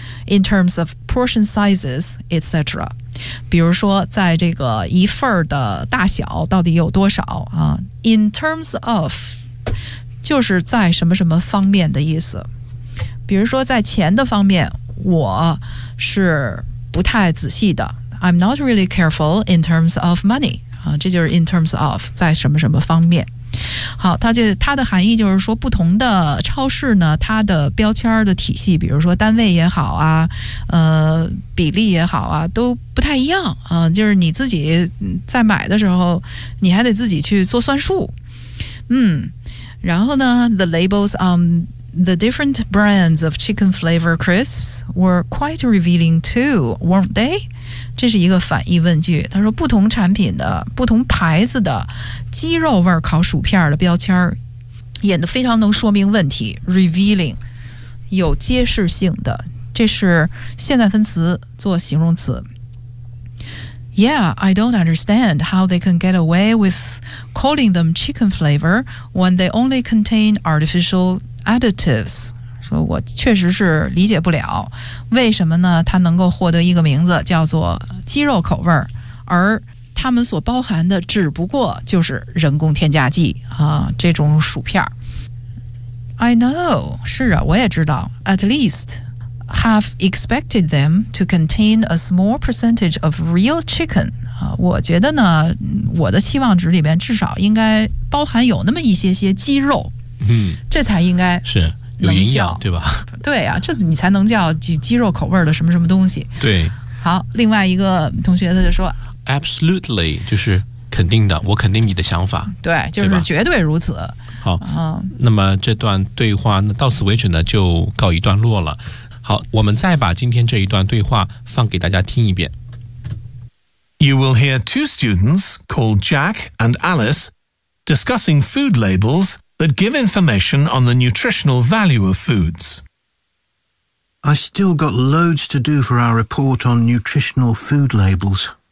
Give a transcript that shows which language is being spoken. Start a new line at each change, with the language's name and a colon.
Chinese: in terms of portion sizes, etc. 比如说在这个一份的大小到底有多少、啊、in terms of 就是在什么什么方面的意思。比如说在钱的方面我是不太仔细的。
English: I'm not really careful in terms of money.
Chinese: 啊、这就是 in terms of 在什么什么方面。好，它的含义就是说不同的超市呢它的标签的体系，比如说单位也好啊，比例也好啊，都不太一样、就是你自己在买的时候你还得自己去做算数。
English: 嗯，然后呢 the labels on the different brands of chicken flavor crisps were quite revealing too, weren't they?
Chinese: 这是一个反义问句，他说不同产品的不同牌子的鸡肉味烤薯片的标签演得非常能说明问题， revealing 有揭示性的，这是现在分词做形容词。
English: Yeah, I don't understand how they can get away with calling them chicken flavor when they only contain artificial additives.
Chinese: 说我确实是理解不了为什么呢它能够获得一个名字叫做鸡肉口味，而它们所包含的只不过就是人工添加剂啊，这种薯片。
English: I know, 是啊我也知道 at least have expected them to contain a small percentage of real chicken、啊、我觉得呢我的期望值里面至少应该包含有那么一些些鸡肉、
Chinese: 嗯、这才应该是有营养对吧，对啊，这你才能叫鸡肉口味的什么什么东西。对，好，另外一个同学他就说 Absolutely 就是肯定的，我肯定你的想法，对，就是绝对如此。对，好、嗯、那么这段对话到此为止呢就告一段落了。好，我们再把今天这一段对话放给大家听一遍。
English: You will hear two students called Jack and Alice discussing food labelsthat give information on the nutritional value of foods. I still got loads to do for our report on nutritional food labels.